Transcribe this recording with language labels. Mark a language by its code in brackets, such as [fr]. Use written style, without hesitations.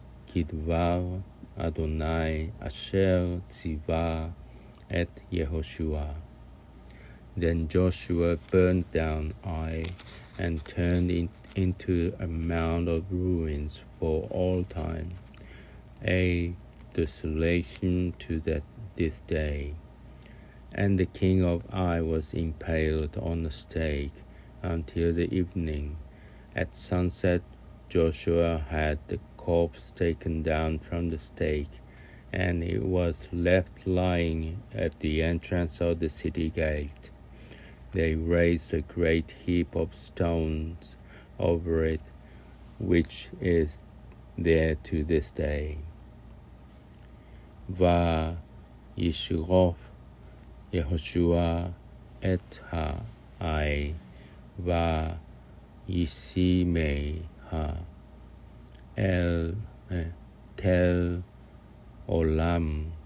[he] כדבר אדוני אשר ציווה את יהושע. [en] Then Joshua burned down Ai and turned it into a mound of ruins for all time, a desolation to this day. And the king of Ai was impaled on a stake until the evening. At sunset, Joshua had the corpse taken down from the stake, and it was left lying at the entrance of the city gate. they raised a great heap of stones over it, which is there to this day. [he] וישרוף יהושע את העי וישימיה אל תל עולם